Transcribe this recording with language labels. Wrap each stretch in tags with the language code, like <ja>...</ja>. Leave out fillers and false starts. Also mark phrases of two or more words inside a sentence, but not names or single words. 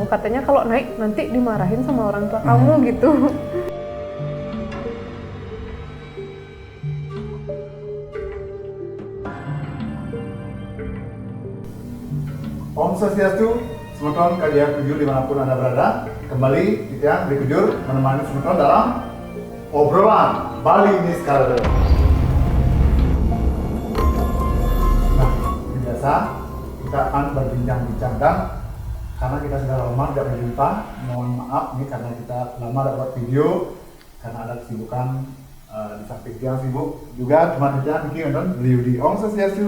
<id>Katanya kalau naik nanti dimarahin sama orang tua kamu gitu. Om Swastiastu, Semeton Kajaya Kujur dimanapun Anda berada. Kembali Tiang di Kujur menemani Semeton dalam obrolan Bali Niskara. Nah, biasa kita akan berbincang-bincang dan karena kita sudah lama tidak berjumpa, mohon maaf nih karena kita lama tidak buat video karena ada kesibukan. Di samping Tiang sibuk juga teman kita Niki nonton beliau di Om Swastiastu</id>